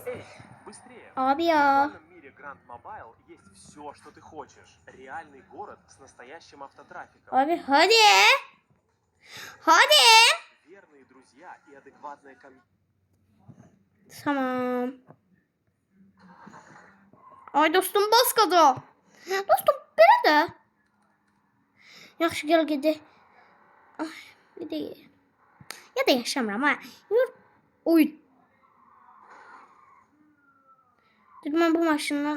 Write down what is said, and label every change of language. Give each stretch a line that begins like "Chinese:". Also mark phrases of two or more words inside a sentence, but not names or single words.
Turkish: Abi ya. Abi hadi. Tamam. Ay dostum bas gaza.
Azerbaijani: Dostum belə də. Yaxşı gəl gedək. Ay, bir də. Ya da yaşamıram ha.
Turkish: Oy. Dedim ben bu maşından.